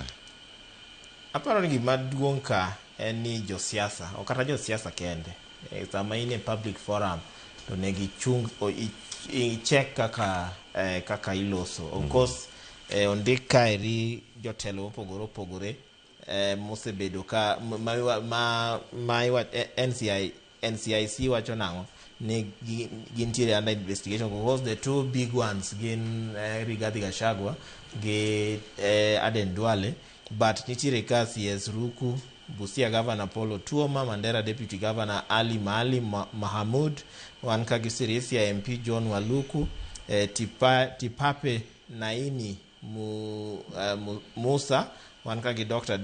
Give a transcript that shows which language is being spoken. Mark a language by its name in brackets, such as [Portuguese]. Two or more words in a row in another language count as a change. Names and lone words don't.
[Luo (Kenya and Tanzania)] Aparo ni gima duong' ka en ni josiasa o kata josiasa kende sama in e [English] public forum [Luo (Kenya and Tanzania)] to negi chung i-check kaka iloso. [English] Of course [Luo (Kenya and Tanzania)] ondik kaeri jotelo opogore opogore mosebedo ka NCIC wacho nang'o ni gintiere [English] under investigation because the two big ones [Luo (Kenya and Tanzania)] gin Rigathi Gachagua gi Aden Duale, but nitiere ka CS Ruku, Busia Governor Paul Otuoma, Mandera Deputy Governor Ali Mahamud, wan ka gi Sirisia MP John Waluku, Tipape Naini Musa, wan ka gi Dr.